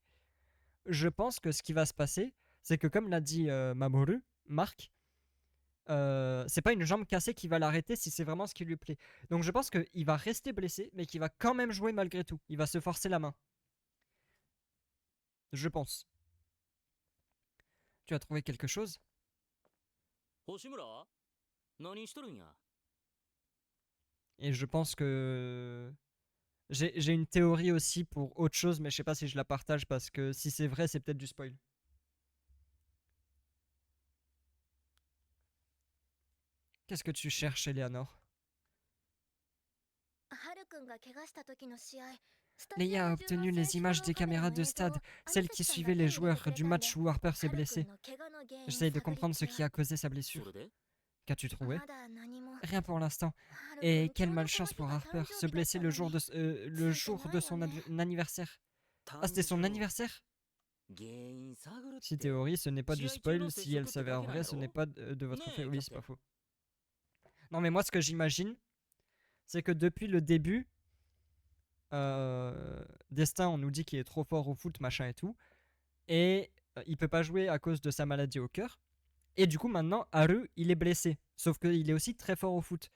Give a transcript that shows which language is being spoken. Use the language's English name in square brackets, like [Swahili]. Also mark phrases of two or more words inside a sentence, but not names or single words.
[French] Je pense que ce qui va se passer, c'est que comme l'a dit Mamoru, Marc, c'est pas une jambe cassée qui va l'arrêter si c'est vraiment ce qui lui plaît. Donc je pense qu'il va rester blessé, mais qu'il va quand même jouer malgré tout. Il va se forcer la main. Je pense. Tu as trouvé quelque chose? [Japanese] 星村何しとるんや [French] Et je pense que j'ai une théorie aussi pour autre chose, mais je sais pas si je la partage parce que si c'est vrai, c'est peut-être du spoil. Qu'est-ce que tu cherches, Eleanor? Leia a obtenu les images des caméras de stade, celles qui suivaient les joueurs du match où Harper s'est blessé. J'essaye de comprendre ce qui a causé sa [Japanese] そ [French] blessure. [Japanese] れで [French] Qu'as-tu trouvé? Rien pour l'instant. Et quelle malchance pour Harper, se blesser le jour de son anniversaire. Ah, c'était son anniversaire? [Japanese] 原因探るっ [French] Si [Japanese] て [French] théorie, ce n'est pas du [Japanese] 試合中の [French] spoil. [Japanese] 接 [French] Si elle [Japanese] 触って [French] s'avère [Japanese] だけなん [French] vrai, [Japanese] や [French] ce n'est [Japanese] ろ [French] pas de votre Nee, fait. Oui, c'est Captain. pas faux. Non, mais moi, ce que j'imagine, c'est que depuis le début, Destin, on nous dit qu'il est trop fort au foot, machin et tout. Et il peut pas jouer à cause de sa maladie au cœur. Et du coup, maintenant, Haru, il est blessé. Sauf qu'il est aussi très fort au foot.